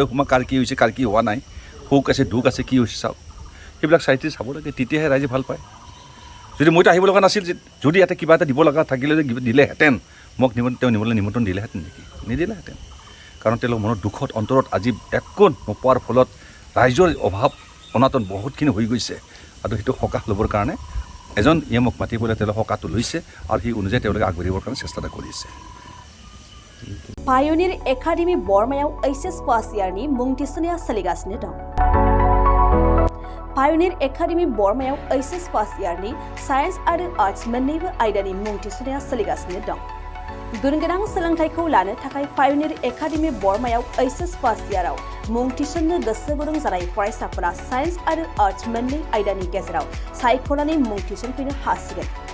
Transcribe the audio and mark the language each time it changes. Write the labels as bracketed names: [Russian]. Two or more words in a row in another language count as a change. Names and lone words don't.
[Assamese] সোমাই কাৰ কি হৈছে কাৰ কি হোৱা নাই সুখ আছে দুখ আছে কি হৈছে চাওক সেইবিলাক চাই চাব লাগে তেতিয়াহে ৰাইজে ভাল পায় যদি মইতো আহিব লগা নাছিল যদি ইয়াতে কিবা এটা দিব লগা থাকিলে দিলেহেঁতেন মোক তেওঁ নিবলৈ নিমন্ত্ৰণ দিলেহেঁতেন নেকি নিদিলেহেঁতেন কাৰণ তেওঁলোকৰ মনৰ দুখত অন্তৰত আজি একো নোপোৱাৰ ফলত ৰাইজৰ অভাৱ অনাটন বহুতখিনি হৈ গৈছে আৰু সেইটো সকাহ ল'বৰ কাৰণে এজন ইএমক মাতি পেলাই তেওঁলোকে সকাহটো লৈছে আৰু সেই অনুযায়ী তেওঁলোকে আগবাঢ়িবৰ কাৰণে চেষ্টা এটা কৰিছে [Bodo] पायोनियर एकाडेमी बर्मायाव एचएस पास इयारनि मुं थिसननाया सोलिगासिनो दं पायोनियर एकाडेमी बर्मायाव एचएस पास इयारनि साइन्स आरो आर्ट्स मोन्नैबो आयदानि मुं थिसननाया सोलिगासिनो दं गुनगोनां सोलोंथाइखौ लानो थाखाय पायोनियर एकाडेमी बर्मायाव एचएस पास इयाराव मुं थिसननो गोसो गुदुं जानाय फरायसाफोरा साइन्स आरो आर्ट्स मोन्नै आयदानि गेजेराव सायख'नानै मुं थिसनफैनो हासिगोन